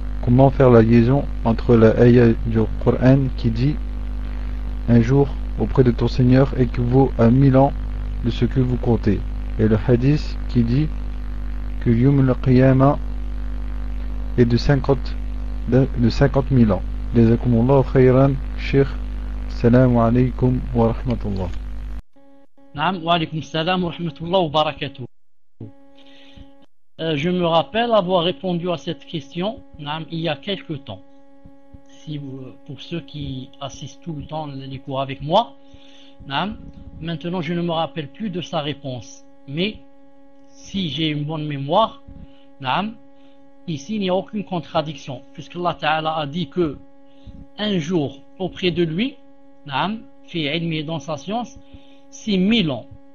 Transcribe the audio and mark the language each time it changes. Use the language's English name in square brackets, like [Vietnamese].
[French] Comment faire la liaison entre la ayah du Coran qui dit un jour auprès de ton Seigneur équivaut à 1000 ans de ce que vous comptez et le hadith qui dit que Yom al-Qiyama est de 50 000 ans. [Arabic] جزاكم الله خيرا شيخ السلام عليكم ورحمة الله نعم وعليكم السلام ورحمة الله وبركاته [French] je me rappelle avoir répondu à cette question نعم il y a quelques temps si pour ceux qui assistent tout le temps les cours avec moi Maintenant, je ne me rappelle plus de sa réponse. Mais si j'ai une bonne mémoire, ici il n'y a aucune contradiction, puisque Allah Ta'ala a dit que un jour auprès de lui, fait ilm et dans sa science, c'est 1000 ans.